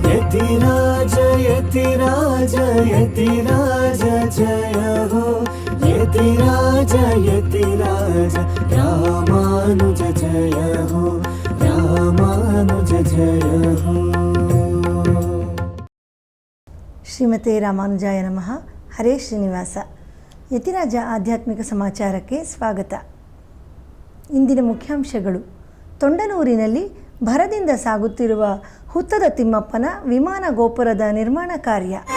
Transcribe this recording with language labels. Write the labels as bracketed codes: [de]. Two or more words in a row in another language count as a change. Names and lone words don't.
[hi] यतिराज यतिराज यतिराज जय हो यतिराज यतिराज रामानुज जय हो रामानुज जय हो। [sa] ಶ್ರೀಮತೆ ರಾಮಾನುಜಾಯ ನಮಃ. ಹರೇ ಶ್ರೀನಿವಾಸ. [kn] ಯತಿರಾಜ ಆಧ್ಯಾತ್ಮಿಕ ಸಮಾಚಾರಕ್ಕೆ ಸ್ವಾಗತ. ಇಂದಿನ ಮುಖ್ಯಾಂಶಗಳು: ತೊಂಡನೂರಿನಲ್ಲಿ ಭರದಿಂದ ಸಾಗುತ್ತಿರುವ ಹುತ್ತದ ತಿಮ್ಮಪ್ಪನ ವಿಮಾನ ಗೋಪುರದ ನಿರ್ಮಾಣ ಕಾರ್ಯ.